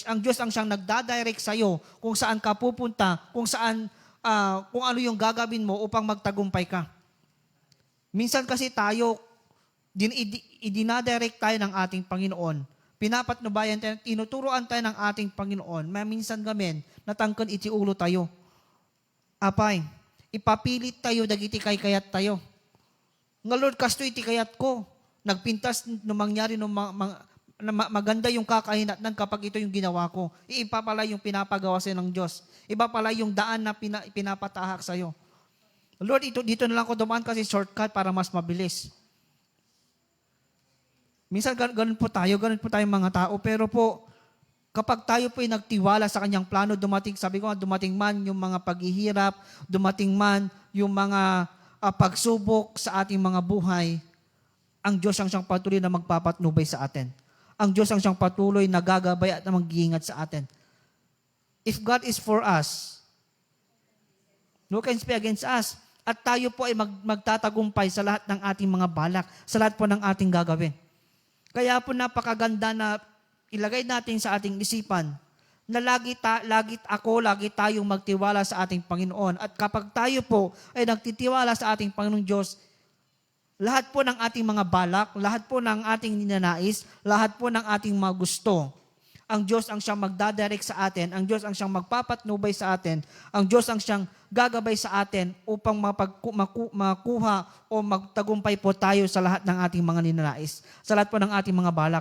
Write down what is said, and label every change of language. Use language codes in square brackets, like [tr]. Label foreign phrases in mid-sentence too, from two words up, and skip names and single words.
[tl] Ang Diyos ang siyang nagdadirect sa iyo kung saan ka pupunta, kung ano yung gagawin mo upang magtagumpay ka. Minsan kasi tayo, idinadirect tayo ng ating Panginoon. Pinapatnubayan tayo, tinuturoan tayo ng ating Panginoon. [ilo] Minsan gamin, natangkan iti ulo tayo. Apay, ipapilit tayo, dagiti kay kayat tayo. Nga Lord, kasto iti kayat ko. Nagpintas, no mangyari, [tl] maganda yung kakahinatnan kapag ito yung ginawa ko. Iba pala yung pinapagawa sa'yo ng Diyos. Iba pala yung daan na pinapatahak sa'yo. Lord, dito na lang ako dumaan kasi shortcut para mas mabilis. Minsan ganun po tayo mga tao. Pero po, kapag tayo po ay nagtiwala sa kanyang plano, sabi ko nga, dumating man yung mga paghihirap, dumating man yung mga pagsubok sa ating mga buhay, ang Diyos ang siyang patuloy na magpapatnubay sa atin. Ang Diyos ang siyang patuloy na gagabay at na mag-iingat sa atin. [en] If God is for us, who can speak against us? [tl] At tayo po ay magtatagumpay sa lahat ng ating mga balak, sa lahat po ng ating gagawin. Kaya po napakaganda na ilagay natin sa ating isipan na lagi tayong magtiwala sa ating Panginoon. At kapag tayo po ay nagtitiwala sa ating Panginoong Diyos, lahat po ng ating mga balak, lahat po ng ating ninanais, lahat po ng ating mga gusto, ang Diyos ang siyang magdadirect sa atin, ang Diyos ang siyang magpapatnubay sa atin, ang Diyos ang siyang gagabay sa atin upang makuha o magtagumpay po tayo sa lahat ng ating mga ninanais, sa lahat po ng ating mga balak.